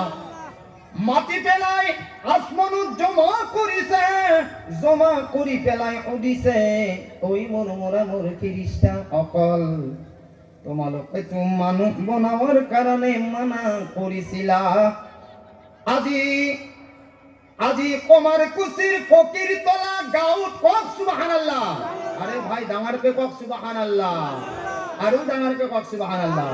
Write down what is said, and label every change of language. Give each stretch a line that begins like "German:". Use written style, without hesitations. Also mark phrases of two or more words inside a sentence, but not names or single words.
Assamese: মাতি পেলাই আসমানত জমা কৰিছে, জমা কৰি পেলাই সুধিছে, ওই মোৰ মোৰ ফিৰিস্তা সকল, তোমালোকে তো মানুহ বনাবৰ কাৰণে মানা কৰিছিলা, আজি আজি কুমাৰকুছিৰ ফকিৰ তলা গাঁৱত, কক সুবহানাল্লাহ। আরে ভাই ডাঙৰকে কক সুবহানাল্লাহ, আৰু ডাঙৰকে কক সুবহানাল্লাহ।